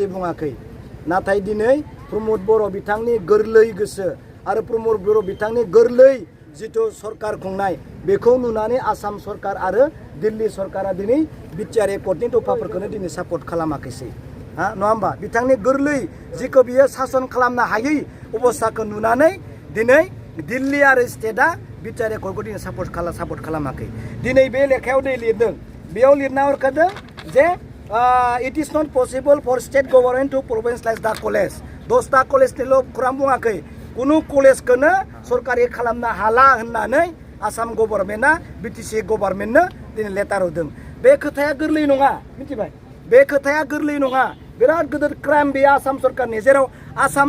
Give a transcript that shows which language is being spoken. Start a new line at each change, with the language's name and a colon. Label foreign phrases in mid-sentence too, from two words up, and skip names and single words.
Bodo: बुङाखै नाथाय दिनै प्रमद बर' बिथांनि गोरलै गोसो आरो प्रमद बर' बिथांनि गोरलै जिथु सरकार खुंनाय बेखौ नुनानै आसाम सरकार आरो दिल्ली सरकारा दिनै बिटिआर एकर्डनि दफाफोरखौनो दिनै सापर्ट खालामाखैसै नङा होमबा बिथांनि गोरलै जिखौ बियो सासन खालामनो हायै अबस्थाखौ नुनानै दिनै दिल्ली आरो स्टेटआ बिटिआर एकर्डखौ दिनै सापर्ट खालामाखै दिनै बे लेखायाव दै लिरदों बेयाव लिरना हरखादों जे
English: it is not possible for state government to provincialize the college
Bodo: 10टा कलेजनिल' खौरां बुङाखै कुनु कलेजखौनो सरकारि खालामनो हाला होननानै आसाम गभर्नमेन्टआ बिटिसि गभर्नमेन्टनो दिनै लेटार होदों बे खोथाया गोरलै नङा मिथिबाय बे खोथाया गोरलै नङा बिराद गिदिर क्राइम बे आसाम सरकारनि जेराव आसाम